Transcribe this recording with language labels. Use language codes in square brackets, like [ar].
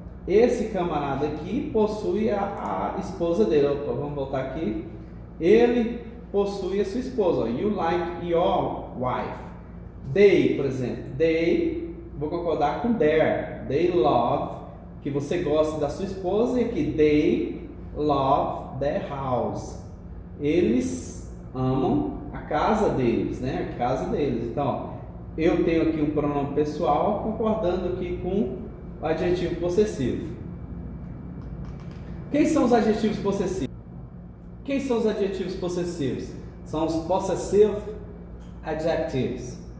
[pt] Esse camarada aqui possui a esposa dele. Opa, vamos voltar aqui. Ele possui a sua esposa. Ó. [en] You like your wife. They, [pt] por exemplo. They, vou concordar com their. [en] They love, [pt] que você gosta da sua esposa. E aqui, [en] they love their house. [pt] Eles amam a casa deles, né? A casa deles. Então, ó, eu tenho aqui um pronome pessoal concordando aqui com o adjetivo possessivo. Quem são os adjetivos possessivos? Quem são os adjetivos possessivos? São os possessive adjectives.